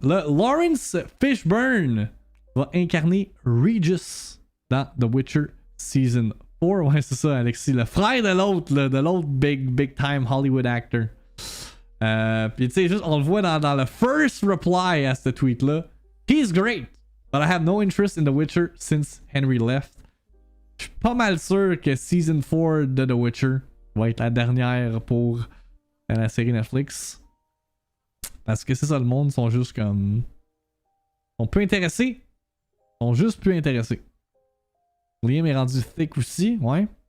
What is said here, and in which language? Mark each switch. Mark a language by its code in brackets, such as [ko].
[fr] Là, Lawrence Fishburne va incarner Regis dans The Witcher Season 4. Ouais, c'est ça, Alexis. Le frère de l'autre big time Hollywood actor. Puis tu sais, juste, on le voit dans le first reply à ce tweet-là. [en] He's great, but I have no interest in The Witcher since Henry left. [fr] Je suis pas mal sûr que Season 4 de The Witcher va être la dernière pour la série Netflix. Parce que c'est ça, le monde sont juste comme... On peut intéresser. Ils sont juste plus intéressés. Liam est rendu thick aussi, ouais.